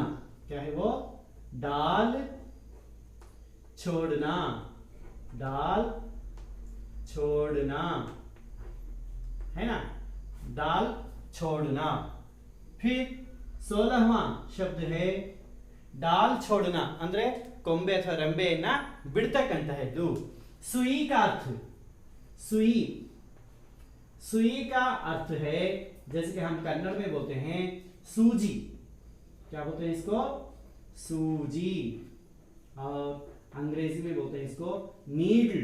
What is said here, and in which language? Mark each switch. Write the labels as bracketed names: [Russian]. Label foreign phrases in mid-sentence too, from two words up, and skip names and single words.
[Hindi] क्या है वो? डाल छोड़ना। डाल छोड़ना, है ना, डाल छोड़ना। फिर 16वां शब्द है डाल छोड़ना [Kannada] ಅಂದ್ರೆ ಕೊಂಬೆ ಅಥವಾ ರೆಂಬೆಯನ್ನ ಬಿಡ್ತಕ್ಕಂತಹದ್ದು. [Hindi] सुई का अर्थ, सुई, सुई का अर्थ है जैसे कि हम कन्नड़ में बोलते हैं सूजी। क्या बोलते हैं इसको? सूजी। और अंग्रेजी में बोलते हैं इसको नीडल।